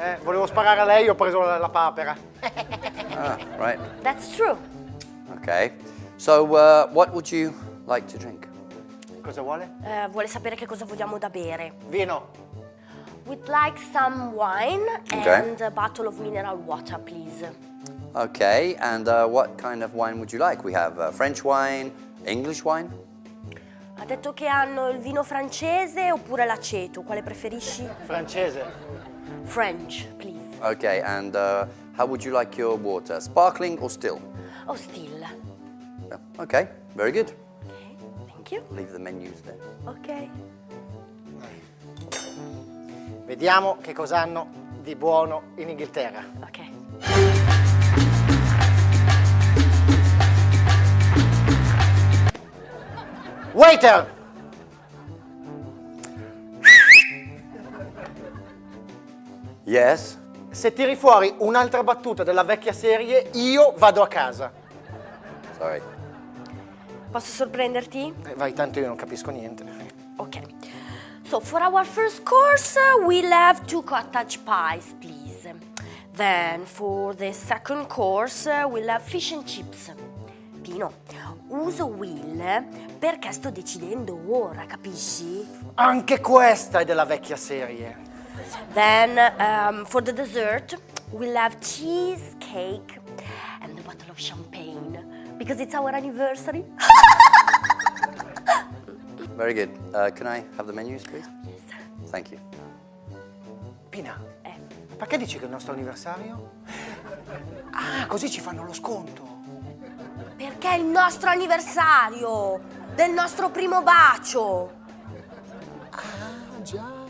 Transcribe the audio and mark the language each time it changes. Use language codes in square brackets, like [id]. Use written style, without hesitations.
[it] Volevo sparare a lei, ho preso la papera. [en] Ah, right. That's true. Okay. So, what would you like to drink? [it] Cosa vuole? Vuole sapere che cosa vogliamo da bere. Vino. [en] We'd like some wine and a bottle of mineral water, please. Okay, and what kind of wine would you like? We have French wine, English wine. [it] Ha detto che hanno il vino francese oppure l'aceto. Quale preferisci? Francese. [en] French, please. Okay, and how would you like your water? Sparkling or still? Oh, still. Okay, very good. Okay, thank you. Leave the menus there. [it] Ok. Vediamo che cosa hanno di buono in Inghilterra. Ok. [en] Waiter! Yes? [it] Se tiri fuori un'altra battuta della vecchia serie, io vado a casa. [en] Sorry. [it] Posso sorprenderti? Vai, tanto io non capisco niente. Ok. [en] So, for our first course, we'll have 2 cottage pies, please. Then, for the second course, we'll have fish and chips. [it] Pino, uso will perché sto decidendo ora, capisci? Anche questa è della vecchia serie. [en] Then, for the dessert, we'll have cheesecake and a bottle of champagne because it's our anniversary. Very good. Can I have the menus, please? Yes. Thank you. [it] Pina, perché dici che è il nostro anniversario? Ah, così ci fanno lo sconto. Perché è il nostro anniversario del nostro primo bacio. Ah, già.